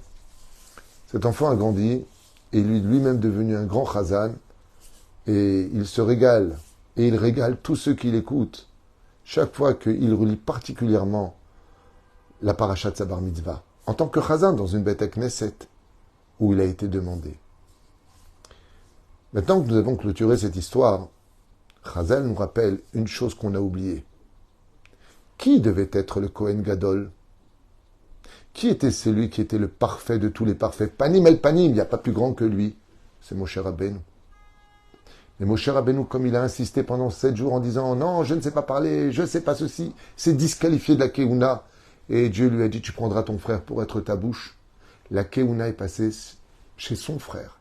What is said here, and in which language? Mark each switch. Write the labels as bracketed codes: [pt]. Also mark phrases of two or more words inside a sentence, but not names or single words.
[fr] Cet enfant a grandi, et lui-même devenu un grand chazan, et il se régale, et il régale tous ceux qui l'écoutent, chaque fois qu'il relit particulièrement la paracha de sa bar mitzvah, en tant que chazan dans une [he] בית כנסת, [fr] où il a été demandé. Maintenant que nous avons clôturé cette histoire, Chazal nous rappelle une chose qu'on a oubliée. Qui devait être le [he] כהן גדול? [fr] Qui était celui qui était le parfait de tous les parfaits? [he] פנים אל פנים, [fr] il n'y a pas plus grand que lui. C'est Moshe Rabbeinu. Mais Moshe Rabbeinu, comme il a insisté pendant 7 jours en disant « Non, je ne sais pas parler, je ne sais pas ceci », c'est disqualifié de la Keuna. Et Dieu lui a dit « Tu prendras ton frère pour être ta bouche ». La Keuna est passée chez son frère.